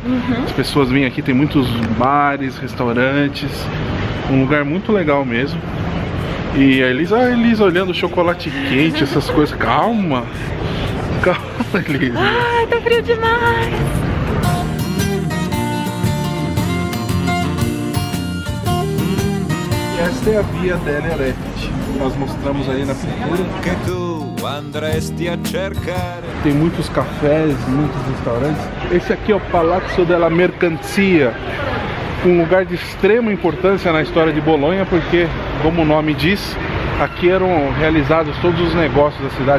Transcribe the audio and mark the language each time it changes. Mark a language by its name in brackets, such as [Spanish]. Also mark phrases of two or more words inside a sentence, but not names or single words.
[Portuguese] As pessoas vêm aqui, tem muitos bares, restaurantes, um lugar muito legal mesmo. E a Elisa olhando o chocolate quente, essas coisas. Calma, Elisa. Ai, tá frio demais. Esta é a via delle Reti. Nós mostramos aí na pintura. [Italian] Che tu andresti a cercare. [Portuguese] Tem muitos cafés, muitos restaurantes. Esse aqui é o Palazzo della Mercanzia, um lugar de extrema importância na história de Bolonha, porque, como o nome diz, aqui eram realizados todos os negócios da cidade.